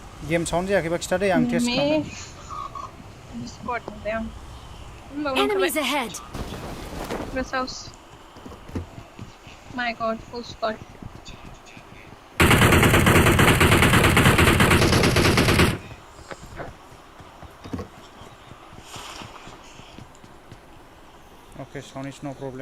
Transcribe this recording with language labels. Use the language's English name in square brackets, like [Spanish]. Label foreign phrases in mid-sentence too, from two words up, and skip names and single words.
[English] game sound [Bodo] जायाखैबा खिथादे आं टेस्ट खालामगोन स्पट नुबाय आं [English] Enemies ahead. This house. My god, full squad. Okay, sound is no problem.